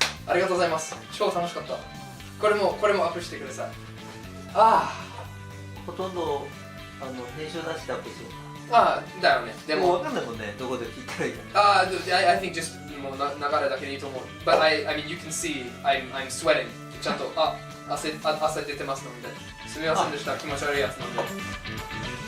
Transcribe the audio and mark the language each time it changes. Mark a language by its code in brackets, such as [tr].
[ja] ありがとうございます。超楽しかった。これもアップしてください。ほとんど編集なしでアップしようか。だよね。でもわかんないもんね。どこで聞いたらいいか。 [en] I think just [ja] もう流れだけでいいと思う。 [en] But I mean you can see I'm sweating. [ja] ちゃんと汗出てますので。すみませんでした。気持ち悪いやつなんで。